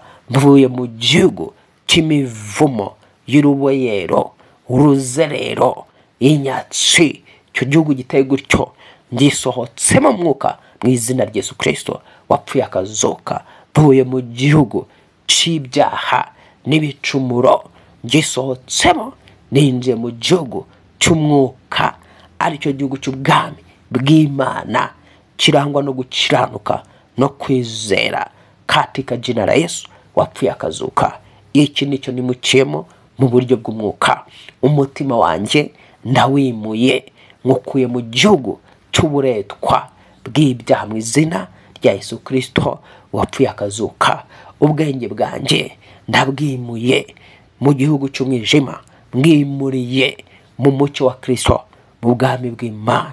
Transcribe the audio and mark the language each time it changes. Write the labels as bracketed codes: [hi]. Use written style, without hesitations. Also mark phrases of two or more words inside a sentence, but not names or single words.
[rw] Mvuye mu gihugu cy'imivumo y'uruboyero, uruzerero, inyatsi, icyo gihugu giteye gutyo ngisohotsemo mwuka mu izina rya Yesu Kristo wapfuye akazuka. Mvuye mu gihugu cy'ibyaha n'ibicumuro, ngisohotsemo ninjiye mu gihugu cy'umwuka, aricyo gihugu cy'ubwami bw'Imana kirangwa no gukiranuka no kwizera, [sw] katika jina la Yesu [rw] wapfuye akazuka. Iki nicyo nimukiyemo mu buryo bw'umwuka. Umutima wanjye ndawimuye, nkukuye mu gihugu cy'uburetwa bw'ibyaha mu izina rya Yesu Kristo wapfuye akazuka. Ubwenge bwanjye ndabwimuye mu gihugu cy'umwijima, mwimuriye mu mucyo wa Kristo, mu bwami bw'Imana.